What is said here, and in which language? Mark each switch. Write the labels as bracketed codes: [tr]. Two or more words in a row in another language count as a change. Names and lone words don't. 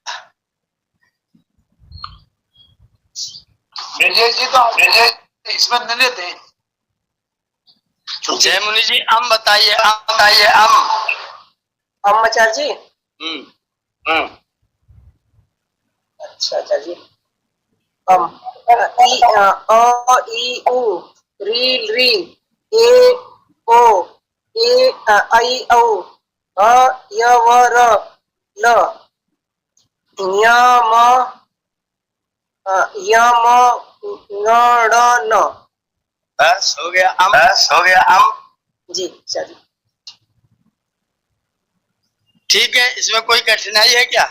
[hi] ब्रजेश जी तो ब्रजेश इसमें नहीं लेते हैं। जय मुनि जी अम बताइए, अम बताइए, अम। आचार्य जी। हम्म। अच्छा आचार्य जी। ई अ ई उ री री ए ओ ए आई औ अ य व र ल य म न ड़ न। बस हो गया अम। बस हो गया अम। जी चलिए। ठीक है, इसमें कोई कठिनाई है क्या?